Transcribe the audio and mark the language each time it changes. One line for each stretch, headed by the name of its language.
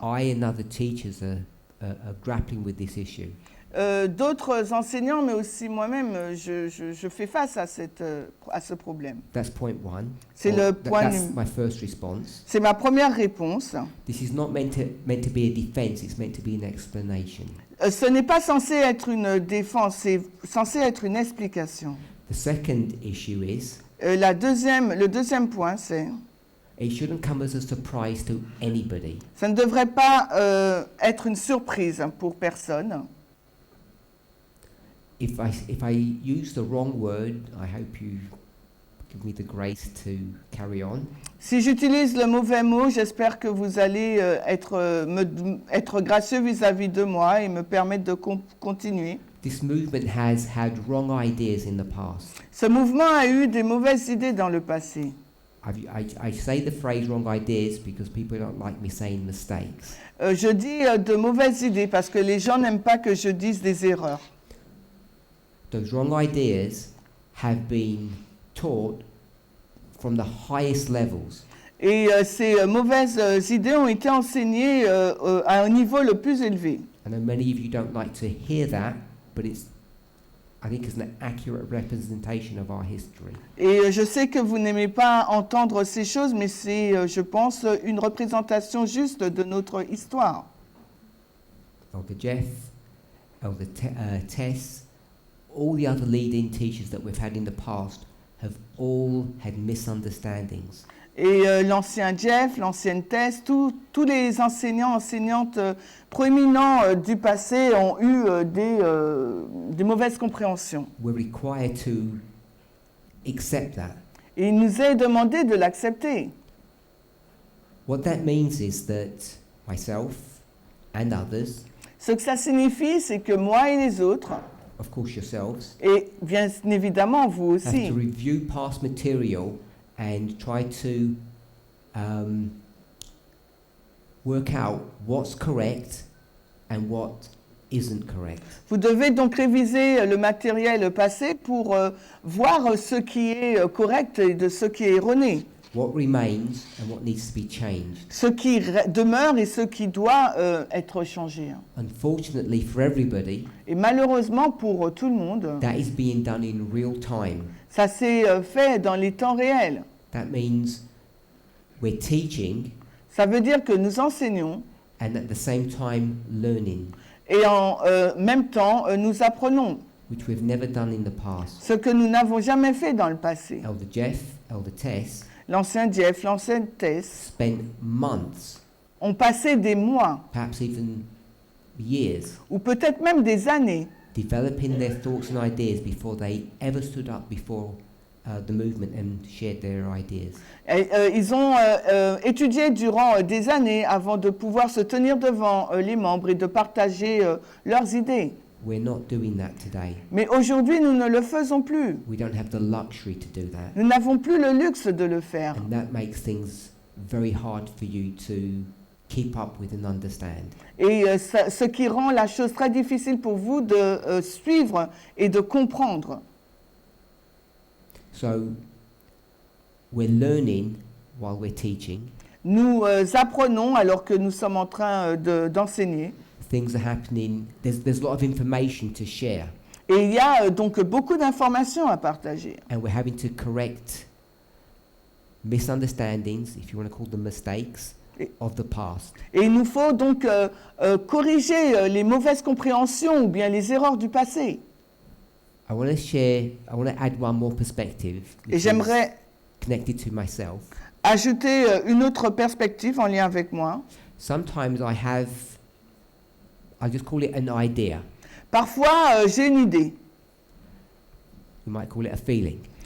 English: I and other teachers are grappling with this issue.
French: D'autres enseignants, mais aussi moi-même, je fais face à ce problème.
English: That's point one.
French: C'est le point
English: That's my first response.
French: C'est ma première réponse.
English: This is not meant to be a defense, it's meant to be an explanation.
French: Ce n'est pas censé être une défense, c'est censé être une explication.
English: The second issue is
French: Le deuxième point, c'est
English: it shouldn't come as a surprise to anybody.
French: ça ne devrait pas être une surprise pour personne.
English: If I use the wrong word, I hope you give me the grace to carry on.
French: Si j'utilise le mauvais mot, j'espère que vous allez être gracieux vis-à-vis de moi et me permettre de continuer.
English: This movement has had wrong ideas in the past.
French: Ce mouvement a eu des mauvaises idées dans le passé.
English: I say the phrase wrong ideas because people don't like me saying mistakes.
French: Je dis de mauvaises idées parce que les gens n'aiment pas que je dise des erreurs.
English: Those wrong ideas have been taught from the highest levels.
French: Et ces mauvaises idées ont été enseignées à un niveau le plus élevé.
English: I know many of you don't like to hear that, but I think it's an accurate representation of our history.
French: Et je sais que vous n'aimez pas entendre ces choses, mais c'est, je pense, une représentation juste de notre histoire.
English: Elder Jeff, Elder Tess, all the other leading teachers that we've had in the past have all had misunderstandings.
French: Et l'ancien Jeff, l'ancienne Tess, tous les enseignants, enseignantes proéminents du passé ont eu des mauvaises compréhensions.
English: We're required to accept that.
French: Et il nous est demandé de l'accepter.
English: What that means is that myself and others,
French: Ce que ça signifie, c'est que moi et les autres,
English: of course yourselves,
French: et bien évidemment vous
English: have
French: aussi,
English: to review past material and try to work out what's correct and what isn't correct.
French: vous devez donc réviser le matériel passé pour voir ce qui est correct et de ce qui est erroné.
English: What remains and what needs to be changed.
French: Ce qui demeure et ce qui doit être changé.
English: Unfortunately for everybody,
French: Et malheureusement pour tout le monde,
English: that is being done in real time.
French: ça s'est fait dans les temps réels.
English: That means we're teaching
French: Ça veut dire que nous enseignons
English: and at the same time learning,
French: et en même temps nous apprenons,
English: which we've never done in the past.
French: ce que nous n'avons jamais fait dans le passé.
English: Elder Jeff, Elder Tess
French: L'ancien Jeff, l'ancienne Tess
English: spent months,
French: ont passé des mois
English: perhaps even years,
French: ou peut-être même des années
English: developing their thoughts and ideas before they ever stood up before the movement and shared their ideas.
French: Et, ils ont étudié durant des années avant de pouvoir se tenir devant les membres et de partager leurs idées.
English: We're not doing that today.
French: Mais aujourd'hui, nous ne le faisons plus.
English: We don't have the luxury to do that.
French: Nous n'avons plus le luxe de le faire.
English: And that makes things very hard for you to keep up with and understand.
French: Et ce qui rend la chose très difficile pour vous de suivre et de comprendre.
English: So we're learning while we're teaching.
French: Nous apprenons alors que nous sommes en train d'enseigner.
English: Things are happening. There's a lot of information to share.
French: Et il y a donc beaucoup d'informations à partager.
English: And we're having to correct misunderstandings, if you want to call them mistakes, of the past.
French: Et il nous faut donc corriger les mauvaises compréhensions ou bien les erreurs du passé.
English: I want to add one more perspective,
French: Et
English: which
French: j'aimerais
English: is connected to myself.
French: ajouter une autre perspective en lien avec moi.
English: Sometimes I just call it an idea.
French: Parfois, j'ai une idée.
English: You might call it a feeling.